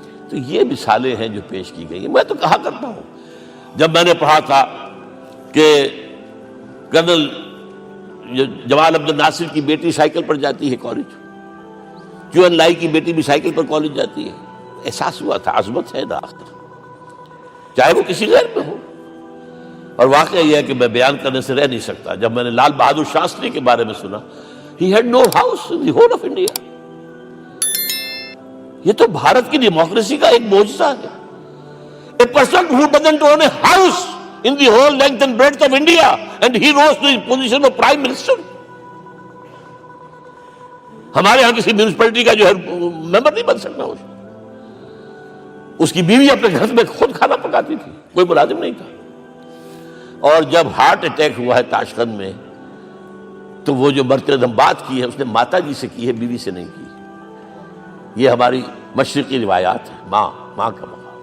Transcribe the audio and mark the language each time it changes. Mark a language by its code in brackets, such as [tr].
[ur] تو یہ مثالیں ہیں جو پیش کی گئی ہیں. میں تو کہا کرتا ہوں، جب میں نے پڑھا تھا کہ کرنل جمال عبد الناصر کی بیٹی سائیکل پر جاتی ہے کالج، کیو این لائی کی بیٹی بھی سائیکل پر کالج جاتی ہے، احساس ہوا تھا عظمت ہے نا آخر، چاہے وہ کسی غیر میں ہو. اور واقعہ یہ ہے کہ میں بیان کرنے سے رہ نہیں سکتا. جب میں نے لال بہادر شاستری کے بارے میں سنا، [en] he had no house in the whole of India. [ur] یہ تو بھارت کی ڈیموکریسی کا ایک معجزہ ہے. [en] A person who doesn't own a house in the whole length and breadth of India and he rose to the position of Prime Minister. [ur] ہمارے ہاں کسی میونسپلٹی کا جو ہے ممبر نہیں بن سکتا. اس کی بیوی اپنے گھر میں خود کھانا پکاتی تھی، کوئی ملازم نہیں تھا. اور جب ہارٹ اٹیک ہوا ہے تاشقند میں، تو وہ جو مرتدم بات کی ہے اس نے ماتا جی سے کی ہے، بیوی سے نہیں کی. یہ ہماری مشرقی روایات ہیں، ماں کا مقام.